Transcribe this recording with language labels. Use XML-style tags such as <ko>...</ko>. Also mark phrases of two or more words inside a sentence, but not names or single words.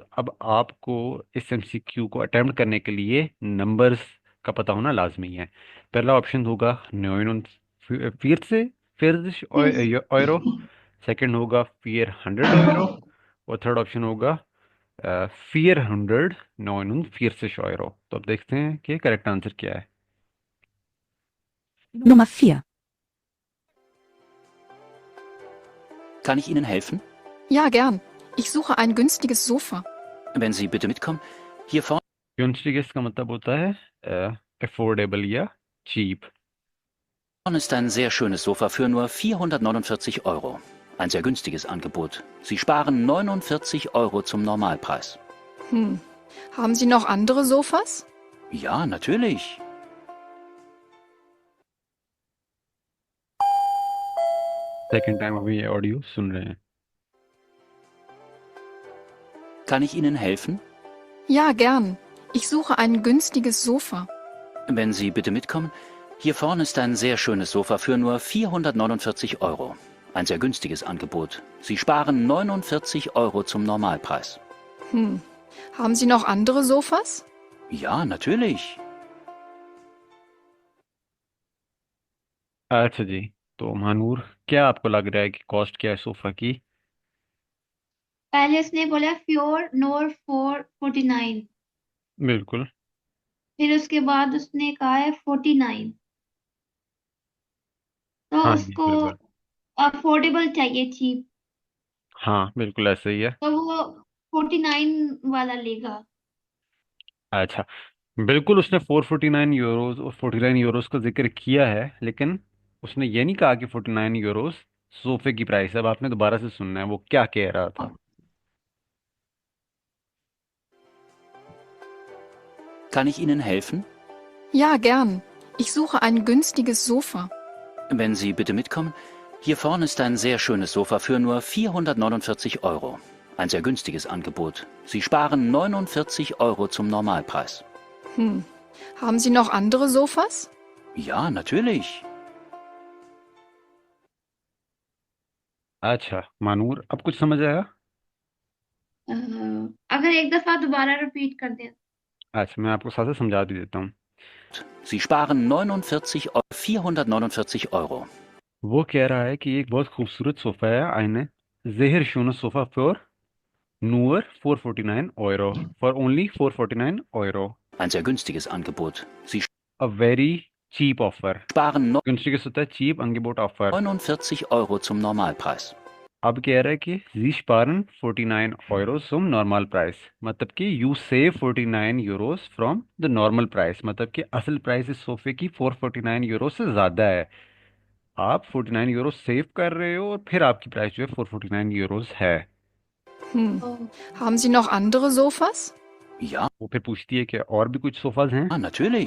<hi>अब आपको इस एमसीक्यू को अटेम्प्ट करने के लिए नंबर्स का पता होना लाजमी है। पहला ऑप्शन होगा 49 यूरो, सेकंड होगा 400 यूरो, और</hi> <en>third option</en> <hi>होगा 449 यूरो। तो अब देखते हैं कि</hi> <en>correct answer</en> <hi>क्या है।</hi> <de>Nummer 4. Kann ich Ihnen helfen? Ja, gern. Ich suche ein günstiges Sofa. Wenn Sie bitte mitkommen. Hier vorne</de> <hi>कॉन्स्टिगेस का मतलब होता है अफोर्डेबल या चीप।</hi> <de>ist ein sehr schönes Sofa für nur 449 Euro. Ein sehr günstiges Angebot. Sie sparen 49 Euro zum Normalpreis. Hm. Haben Sie noch andere Sofas? Ja, natürlich.</de> <en>second time</en> <hi>अभी ये ऑडियो सुन रहे हैं।</hi> <de>Kann ich Ihnen helfen? Ja, gern. Ich suche ein günstiges Sofa. Wenn Sie bitte mitkommen. Hier vorne ist ein sehr schönes Sofa für nur 449 Euro. Ein sehr günstiges Angebot. Sie sparen 49 Euro zum Normalpreis. Hm. Haben Sie noch andere Sofas? Ja, natürlich.</de> <hi>अच्छा जी, तो महानूर, क्या आपको लग रहा है कि कॉस्ट क्या है सोफा की? पहले उसने बोला</hi> <de>für nur</de> <hi>449, बिल्कुल। फिर उसके बाद उसने कहा है 49। तो हाँ जी, उसको बिल्कुल। अफोर्डेबल चाहिए, चीप। हाँ, बिल्कुल ऐसे ही है। तो वो 49 वाला लेगा। अच्छा, बिल्कुल उसने 449 यूरोज और 49 यूरोज का जिक्र किया है, लेकिन उसने ये नहीं कहा कि 49 यूरोज सोफे की प्राइस है। अब आपने दोबारा से सुनना है वो क्या कह रहा था।</hi> <de>Kann ich Ihnen helfen? Ja, gern. Ich suche ein günstiges Sofa. Wenn Sie bitte mitkommen. Hier vorne ist ein sehr schönes Sofa für nur 449 Euro. Ein sehr günstiges Angebot. Sie sparen 49 Euro zum Normalpreis. Haben Sie noch andere Sofas? Ja, natürlich.</de> <hi>अच्छा मानूर, अब कुछ समझ आया? अ, अगर एक दफा दोबारा रिपीट कर दे। अच्छा, मैं आपको साथ साथ समझा भी देता हूँ।</hi> <de>Sie sparen 449 Euro.</de> <hi>वो कह रहा है कि एक बहुत खूबसूरत सोफा है,</hi> <de>eine sehr schönes Sofa für nur 449 Euro.</de> <en>For only 449 Euro.</en> <de>Ein sehr günstiges Angebot. Sie</de> <en>A very cheap offer.</en> <de>sparen</de> <hi>günstiges होता है cheap, Angebot offer.</hi> <de>49 Euro zum Normalpreis.</de> <hi>अब कह रहा है कि</hi> <de>Sie sparen 49 Euro zum Normalpreis.</de> <hi>मतलब कि</hi> <en>you save 49 euros from the normal price.</en> <hi>मतलब कि असल प्राइस इस सोफे की 449 यूरो से ज़्यादा है। आप 49 यूरो सेव कर रहे हो और फिर आपकी प्राइस जो है 449 यूरोस है।</hi> <de>Haben Sie noch andere Sofas? Ja,</de> <hi>वो फिर पूछती है कि और भी कुछ सोफाज हैं?</hi> <de>natürlich.</de>